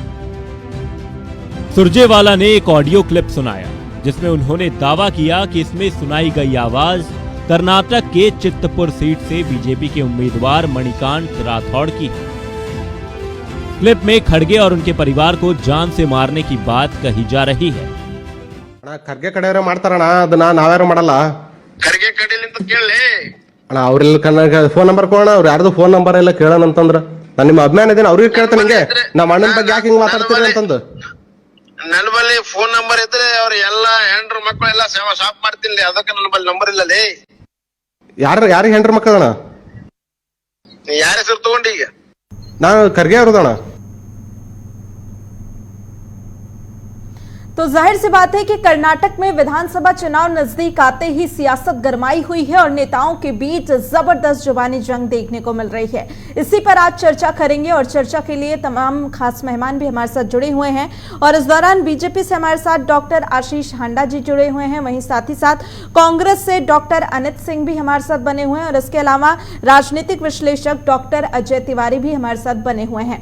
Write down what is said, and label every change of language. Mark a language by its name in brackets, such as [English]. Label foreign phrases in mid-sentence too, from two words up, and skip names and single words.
[Hindi] सुरजेवाला ने एक ऑडियो क्लिप सुनाया, जिसमें उन्होंने दावा किया कि इसमें सुनाई गई आवाज कर्नाटक के चित्तपुर सीट से बीजेपी के उम्मीदवार मणिकांत राठौड़ की। क्लिप में खड़गे और उनके परिवार को जान से मारने की बात कही जा रही है। [Kannada] ಖರ್ಗೆ ಕಡೆಯವರೇ ಮಾಡ್ತಾರಣ್ಣ, ಅದನ್ನ ನಾವ್ಯಾರು ಮಾಡಲ್ಲ। ಖರ್ಗೆ ಕಡೆಲಿಂದ ಕೇಳಲೆ ಅಣ್ಣ, ಅವ್ರೆಲ್ಲ ಫೋನ್ ನಂಬರ್ ಕೊಡೋಣ, ಅವ್ರು ಯಾರ್ದು ಫೋನ್ ನಂಬರ್ ಎಲ್ಲ ಕೇಳೋಣ ಅಂತಂದ್ರ ನಾನು ನಿಮ್ಮ ಅಭಿಮಾನ ಇದ್ದೀನಿ, ಅವ್ರಿಗೆ ಕೇಳ್ತೇನೆ ನಿಂಗೆ ನಮ್ಮ ಅಣ್ಣನ ಬಗ್ಗೆ ಯಾಕೆ ಹಿಂಗ್ ಮಾತಾಡ್ತೀರಿ ಅಂತಂದು। ನನ್ನ ಬಳಿ ಫೋನ್ ನಂಬರ್ ಇದ್ರೆ ಅವ್ರ ಎಲ್ಲ ಹೆಂಡ್ರ ಮಕ್ಕಳು ಎಲ್ಲ ಸಾಫ್ ಮಾಡ್ತೀನಿ, ಅದಕ್ಕೆ ನನ್ನ ಬಳಿ ನಂಬರ್ ಇಲ್ಲ ಲೇ। ಯಾರಿಗೆ ಹೆಂಡ್ರ ಮಕ್ಕಳಣ್ಣ? ಯಾರ ಹೆಸರು ತಗೊಂಡಿ ಈಗ? ನಾನು ಖರ್ಗೆ ಅವ್ರದಣ್ಣ। [Hindi] तो जाहिर सी बात है कि कर्नाटक में विधानसभा चुनाव नजदीक आते ही सियासत गरमाई हुई है और नेताओं के बीच जबरदस्त जुबानी जंग देखने को मिल रही है। इसी पर आज चर्चा करेंगे और चर्चा के लिए तमाम खास मेहमान भी हमारे साथ जुड़े हुए हैं और इस दौरान बीजेपी से हमारे साथ डॉक्टर आशीष हांडा जी जुड़े हुए हैं, वहीं साथ ही साथ कांग्रेस से डॉक्टर अनित सिंह भी हमारे साथ बने हुए हैं और इसके अलावा राजनीतिक विश्लेषक डॉक्टर अजय तिवारी भी हमारे साथ बने हुए हैं।